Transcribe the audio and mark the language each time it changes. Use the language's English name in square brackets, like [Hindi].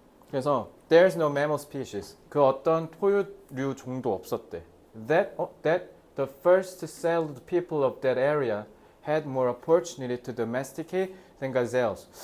[English] 그래서 there's no mammal species. [Korean] 그 어떤 포유류 종도 없었대. [English] That the first settled people of that area had more opportunity to domesticate than gazelles.